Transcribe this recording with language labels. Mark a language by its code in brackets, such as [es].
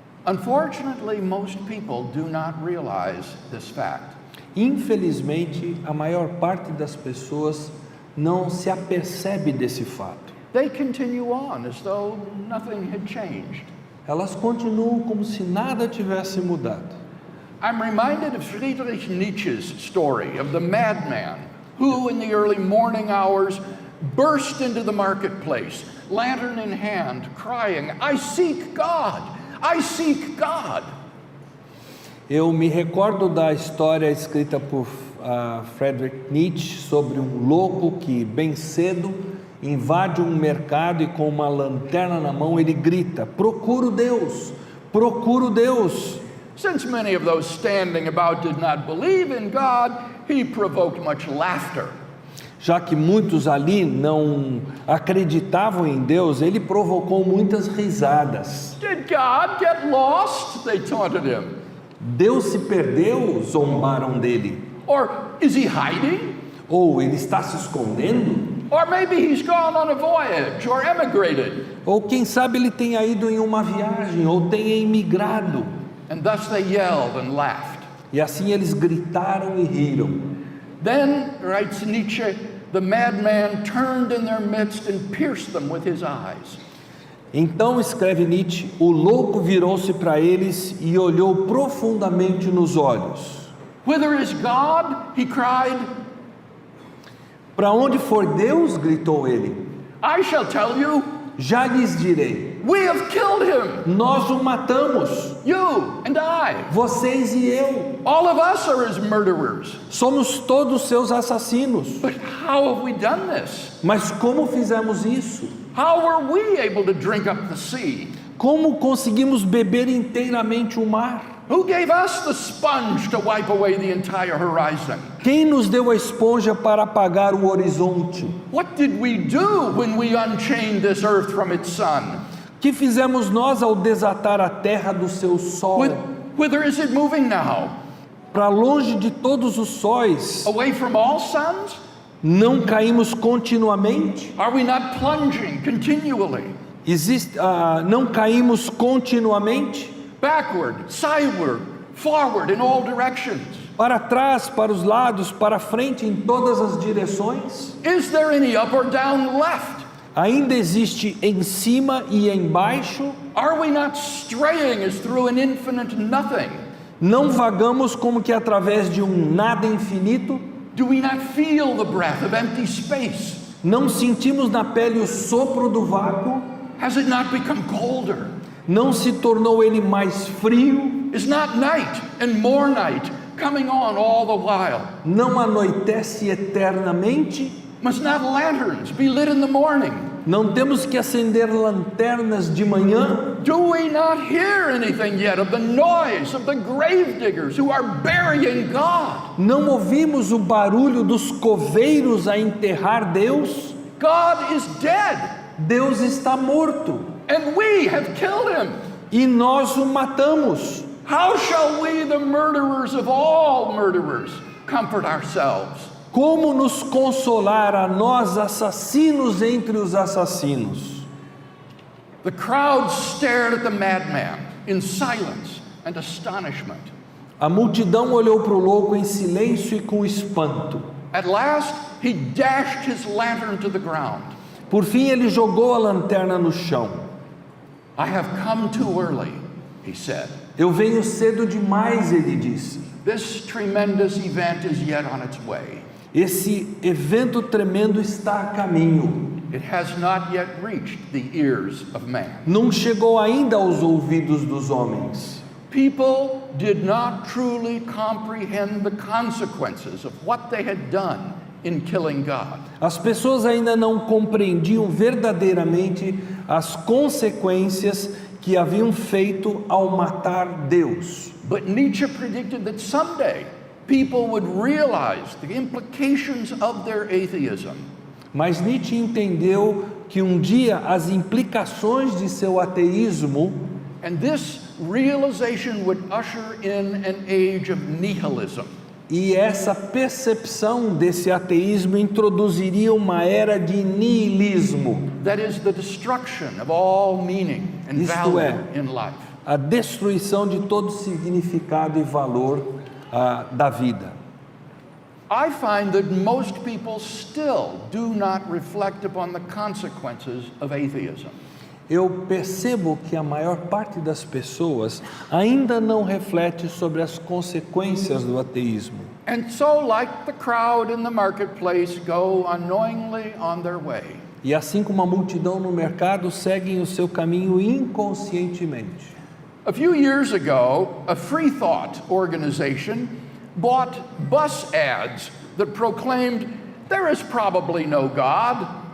[en] Unfortunately, most people do not realize this fact. [pt] Infelizmente, a maior parte das pessoas não se apercebe desse fato. [en] They continue on as though nothing had changed. [pt] Elas continuam como se nada tivesse mudado. [en] I'm reminded of Friedrich Nietzsche's story of the madman who, in the early morning hours, burst into the marketplace, lantern in hand, crying, "I seek God! I seek God!" [pt] Eu me recordo da história escrita por Friedrich Nietzsche sobre um louco que, bem cedo, invade um mercado e com uma lanterna na mão ele grita: "Procuro Deus! Procuro Deus!" [en] Since many of those standing about did not believe in God, he provoked much laughter. [pt] Já que muitos ali não acreditavam em Deus, ele provocou muitas risadas. [en] Did God get lost? They taunted him. [pt] Deus se perdeu, zombaram dele. [en] Or is he hiding? [pt] Ou ele está se escondendo? [en] Or maybe he's gone on a voyage or emigrated. [pt] Ou quem sabe ele tenha ido em uma viagem ou tenha emigrado. [en] And thus they yelled and laughed. [pt] E assim eles gritaram e riram. [en] Then, writes Nietzsche, the madman turned in their midst and pierced them with his eyes. [pt] Então, escreve Nietzsche, o louco virou-se para eles e olhou profundamente nos olhos. [en] Whither is God? He cried. [pt] Para onde for Deus? Gritou ele. [en] I shall tell you, [pt] Já lhes direi. [en] we have killed him. [pt] Nós o matamos. [en] You and I. [pt] Vocês e eu. [en] All of us are his murderers. [pt] Somos todos seus assassinos. [en] But how have we done this? [pt] Mas como fizemos isso? [en] How were we able to drink up the sea? [pt] Como conseguimos beber inteiramente o mar? [en] Who gave us the sponge to wipe away the entire horizon? [pt] Quem nos deu a esponja para apagar o horizonte? [en] What did we do when we unchained this earth from its sun? [pt] Que fizemos nós ao desatar a terra do seu sol? [en] Whither is it moving now? [pt] Para longe de todos os sóis? [en] Away from all suns? [pt] Não caímos continuamente? [en] Are we not plunging continually? [pt] Não caímos continuamente? [en] Backward, sideward, forward in all directions. [pt] Para trás, para os lados, para frente, em todas as direções? [en] Is there any up or down left? [pt] Ainda existe em cima e embaixo? [en] Are we not straying as through an infinite nothing? [pt] Não vagamos como que através de um nada infinito? [en] Do we not feel the breath of empty space? [pt] Não sentimos na pele o sopro do vácuo? [en] Has it not become colder? [pt] Não se tornou ele mais frio? [en] Is not night and more night coming on all the while? [pt] Não anoitece eternamente? [en] Must not lanterns be lit in the morning? [pt] Não temos que acender lanternas de manhã? [en] Do we not hear anything yet of the noise of the grave diggers who are burying God? [pt] Não ouvimos o barulho dos coveiros a enterrar Deus? [en] God is dead. [pt] Deus está morto. [en] And we have killed him. [pt] E nós o matamos. [en] How shall we, the murderers of all murderers, comfort ourselves? [pt] Como nos consolar a nós, assassinos entre os assassinos? [en] The crowd stared at the madman in silence and astonishment. [pt] A multidão olhou para o louco em silêncio e com espanto. [en] At last, he dashed his lantern to the ground. [pt] Por fim, ele jogou a lanterna no chão. [en] I have come too early, he said. [pt] Eu venho cedo demais, ele disse. [en] This tremendous event is yet on its way. [pt] Esse evento tremendo está a caminho. [en] It has not yet reached the ears of man. [pt] Não chegou ainda aos ouvidos dos homens. [en] People did not truly comprehend the consequences of what they had done in killing God. [pt] As pessoas ainda não compreendiam verdadeiramente as consequências que haviam feito ao matar Deus. [en] But Nietzsche predicted that someday people would realize the implications of their atheism. [pt] Mas Nietzsche entendeu que um dia as implicações de seu ateísmo, [en] And this realization would usher in an age of nihilism. [pt] e essa percepção desse ateísmo introduziria uma era de niilismo, [en] That is the destruction of all meaning and [pt] Isto [en] value [pt] é, [en] in life. [pt] a destruição de todo significado e valor da vida. [en] I find that most people still do not reflect upon the consequences of atheism. [pt] Eu percebo que a maior parte das pessoas ainda não reflete sobre as consequências do ateísmo. [en] And so, like the crowd in the marketplace, go unknowingly on their way. [pt] E assim como a multidão no mercado, seguem o seu caminho inconscientemente. [en] A few years ago, a free thought organization bought bus ads that proclaimed, "There is probably no God."